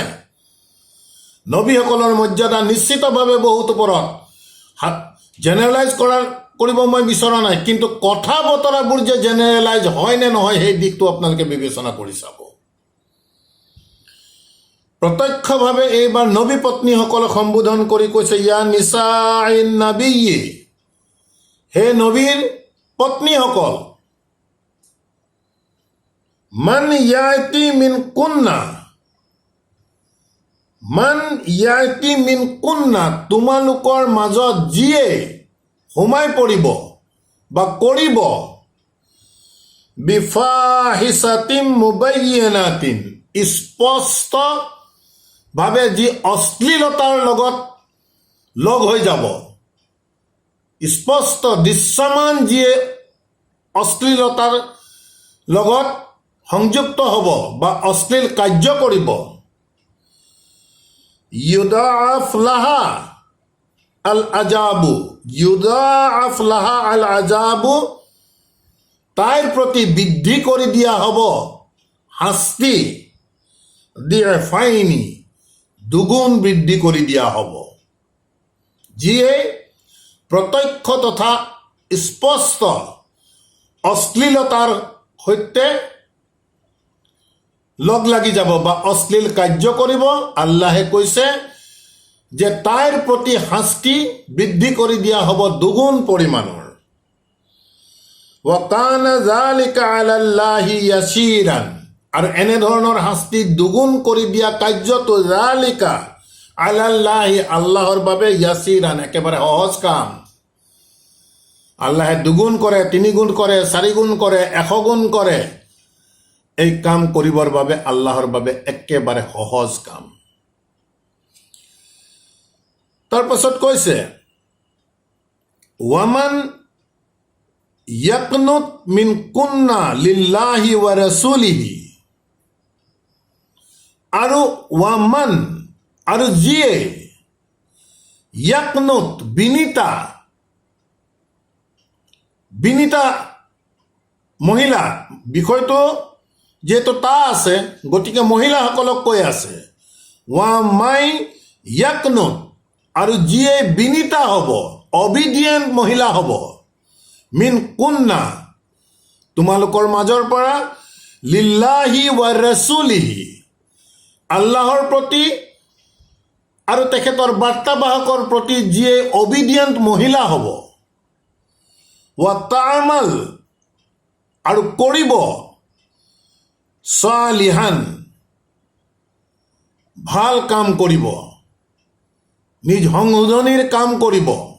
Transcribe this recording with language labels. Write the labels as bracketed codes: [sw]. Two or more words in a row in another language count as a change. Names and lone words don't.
[as] নবীসকলৰ মৰ্যাদা নিশ্চিতভাৱে বহুত ওপৰত, জেনেৰেলাইজ কৰিব মই বিচৰা নাই, কিন্তু কথা বতৰাবোৰ যে জেনেৰেলাইজ হয় নে নহয় সেই দিশটো আপোনালোকে বিবেচনা কৰি চাব। প্ৰত্যক্ষভাৱে এইবাৰ নবী পত্নীসকলক সম্বোধন কৰি কৈছে [ar] يا نساء النبي, [as] হে নবীৰ পত্নীসকল, [ar] من يأت منكن، من يأت منكن, [as] তোমালোকৰ মাজত যিয়ে সোমাই পৰিব বা কৰিব, [ar] بفاحشة مبينة, [as] স্পষ্ট ভাৱে যি অশ্লীলতাৰ লগত লগ হৈ যাব, স্পষ্ট দৃশ্যমান যিয়ে অশ্লীলতাৰ লগত সংযুক্ত হ'ব বা অশ্লীল কাৰ্য কৰিব, [ar] يضاعف لها العذاب, يضاعف لها العذاب, [as] তাইৰ প্ৰতি বৃদ্ধি কৰি দিয়া হ'ব শাস্তি, দিফাইনি, দুগুণ বৃদ্ধি কৰি দিয়া হ'ব। যিয়ে প্ৰত্যক্ষ তথা স্পষ্ট অশ্লীলতাৰ সৈতে লগ লাগি যাব বা অশ্লীল কাৰ্য কৰিব, আল্লাহে কৈছে যে তাইৰ প্ৰতি শাস্তি বৃদ্ধি কৰি দিয়া হ'ব দুগুণ পৰিমাণৰ। [ar] وكان ذلك على الله يسيرا, [as] আৰু এনেধৰণৰ শাস্তি দুগুণ কৰি দিয়া কাৰ্যটো [ar] ذلك على الله, [as] আল্লাহৰ বাবে ইয়াসিৰান, একেবাৰে সহজ কাম। আল্লাহে দুগুণ কৰে, তিনিগুণ কৰে, চাৰিগুণ কৰে, 100 গুণ কৰে। এই কাম কৰিবৰ বাবে আল্লাহৰ বাবে একেবাৰে সহজ কাম। তাৰপাছত কৈছে [ar] ومن يقنت منكن لله ورسوله, [as] আৰু ওয়ামান, আৰু যিয়ে ইয়াকনুত, বিনীতা, বিনীতা মহিলা, বিষয়টো যিহেতু তা আছে গতিকে মহিলাসকলক কৈ আছে, [ar] ومن يقنت, [as] আৰু যিয়ে বিনীতা হ'ব, অবিডিয়েণ্ট মহিলা হ'ব, [ar] منكن, [as] তোমালোকৰ মাজৰ পৰা, [ar] لله ورسوله, [as] আল্লাহৰ প্ৰতি আৰু তেখেতৰ বাৰ্তাবাহকৰ প্ৰতি যিয়ে অবিডিয়েণ্ট মহিলা হ'ব, [ar] وتعمل, [as] আৰু কৰিব, সালিহান, ভাল কাম কৰিব, নিজ সংশোধনীৰ কাম কৰিব।